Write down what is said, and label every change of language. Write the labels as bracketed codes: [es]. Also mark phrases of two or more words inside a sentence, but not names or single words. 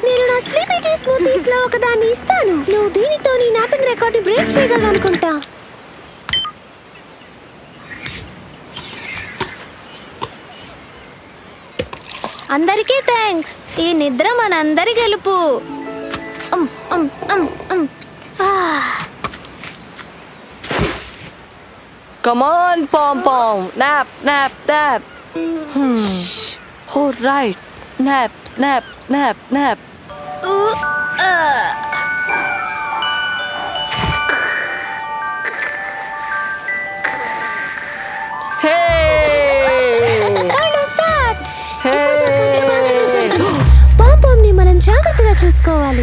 [te] నేను నా [en] sleepy tea smoothies [te] లో ఒకదాన్ని ఇస్తాను. నువ్వు దీనితో నీ [en] napping record [te] ని బ్రేక్ చేయగలవు అనుకుంటా. అందరికీ థ్యాంక్స్. ఈ నిద్ర మనందరి గెలుపు. [en] Come on, Pom Pom. Nap, nap, nap. Oh, right. Nap, nap, nap, nap. [te] పాంపాం ని మనం జాగ్రత్తగా చూసుకోవాలి.